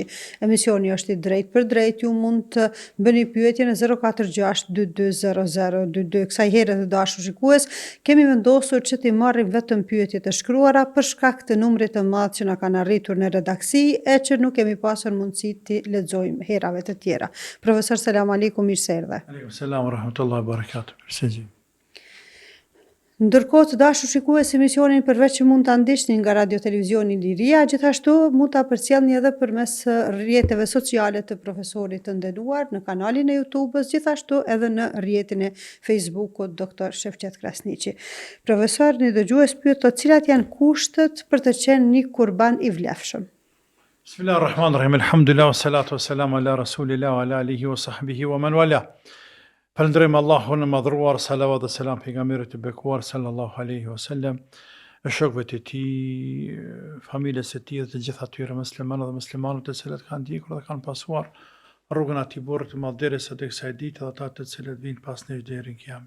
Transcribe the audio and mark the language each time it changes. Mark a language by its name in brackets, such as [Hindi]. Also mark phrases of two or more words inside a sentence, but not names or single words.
[Albanian] Emisioni është i drejt për drejt, ju mund të bëni pyetje në 046 2200 22. Kësaj herë të dashur shikues, kemi vendosur që t'i marrim vetëm pyetjet e shkruara për shkak të numrit të madh që na kanë arritur në redaksi e që nuk kemi pasur mundësi të lexojmë herave të tjera. Profesor, [Arabic] السلام عليكم, [Albanian] mirë se erdhe. [Arabic] وعليكم السلام ورحمة الله وبركاته. [Albanian] Mirësejgjim. Ndërkohë të dashur shikues, emisionin përveç që mund ta ndiqni nga radio televizioni Liria, gjithashtu mund ta përcjellni edhe përmes rrjeteve sociale të profesorit të nderuar në kanalin e YouTube-s, gjithashtu edhe në rrjetin e Facebook-ut Dr. Shevqet Krasniqi. Profesor, një dëgjues pyet cilat janë kushtet për të qenë një kurban i vlefshëm. [Arabic] بسم الله الرحمن الرحيم. الحمد لله، والصلاة والسلام على رسول الله وعلى آله وصحبه ومن والاه. [Albanian] Falënderojmë Allahun e madhruar, salavat dhe selam pejgamberit të bekuar [Arabic] صلى الله عليه وسلم, [Albanian] e shokëve të tij, familjes së tij dhe të gjithë atyre muslimanë dhe muslimanët të cilët kanë ndjekur dhe kanë pasuar rrugën atij burrit të madh derisa tek kësaj dite dhe ata të cilët vinë pas nesh deri në kiamet.